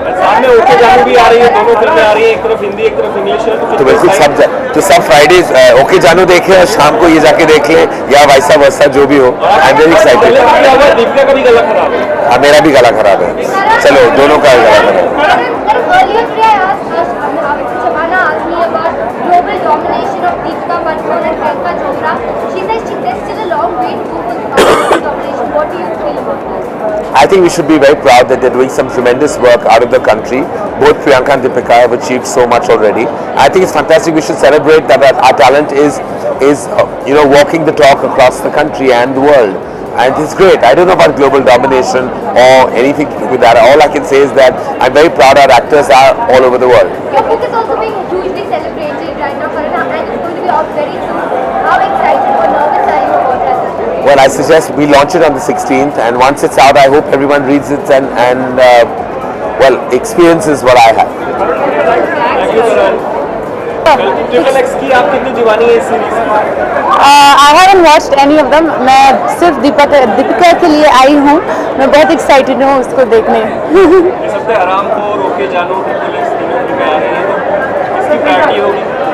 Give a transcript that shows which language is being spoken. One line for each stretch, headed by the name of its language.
Hindi: सामने ओके जानू भी आ रही है, दोनों फिल्में आ रही है, एक तरफ हिंदी एक तरफ इंग्लिश है, तो बिल्कुल सब फ्राइडेज ओके जानू देखें और शाम को ये जाके देख लें, या वैसा वैसा जो भी हो।
English: I am very excited.
Hindi: Deepika का भी गला खराब है। मेरा भी गला खराब है, चलो दोनों का गला खराब है।
English: Earlier today I asked Shabana asked me about global domination of Deepika Padukone and Priyanka Chopra. She says there's still a long way to go for global domination. What do you feel about that? I think we should be very proud that they're doing some tremendous work out of the country. Both Priyanka and Deepika have achieved so much already. I think it's fantastic. We should celebrate that our talent is walking the talk across the country and the world. And it's great. I don't know about global domination or anything with that. All I can say is that I'm very proud our actors are all over the world. Your book is also being hugely celebrated right now, Farana, and it's going to be out very soon. How excited or nervous are you about that? Well, I suggest we launch it on the 16th, and once it's out, I hope everyone reads it and experiences what I have.
Hindi: Triple x की आप कितनी दीवानी है इस series की?
English: I haven't watched any of them.
Hindi: मैं सिर्फ दीपिका के लिए आई हूँ। मैं बहुत एक्साइटेड हूँ उसको देखने। इस हफ्ते हराम को रोके जानू ट्रिपल एक्स तीनों फिल्में आ रही हैं, तो किसकी प्रायोरिटी होगी?